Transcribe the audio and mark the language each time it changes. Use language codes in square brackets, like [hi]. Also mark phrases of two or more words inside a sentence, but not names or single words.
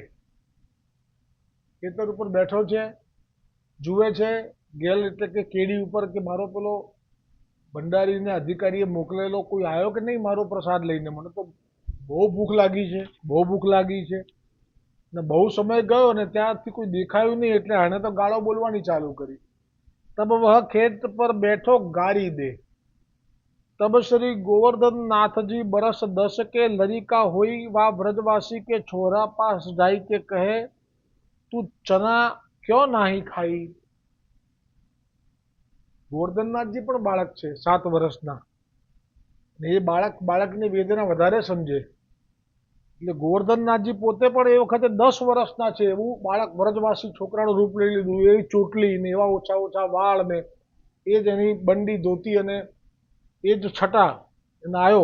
[gu] ખેતર ઉપર બેઠો છે, જુએ છે ગેલ એટલે કે કેડી ઉપર કે મારો પેલો ભંડારીને અધિકારીએ મોકલેલો કોઈ આવ્યો કે નહીં મારો પ્રસાદ લઈને. મને તો બહુ ભૂખ લાગી છે ને બહુ સમય ગયો ને ત્યાંથી કોઈ દેખાયું નહીં, એટલે આને તો ગાળો બોલવાની ચાલુ કરી. [bra] तब वह खेत पर बैठो गाली दे. तब श्री गोवर्धन नाथ जी बरस 10 के लरिका हुई वा ब्रजवासी के छोरा पास जाई के कहे तू चना क्यों नाही खाई। [gu] ગોવર્ધનનાથજી પણ બાળક છે 7 વર્ષના, ને એ બાળકની વેદના વધારે સમજે. એટલે ગોવર્ધનનાથજી પોતે પણ એ વખતે 10 વર્ષના છે એવું બાળક વ્રજવાસી છોકરાનું રૂપ લઈ લીધું. એવી ચોટલી ને એવા ઓછા ઓછા વાળ ને એ જ એની બંડી ધોતી અને એ જ છટા એને આવ્યો.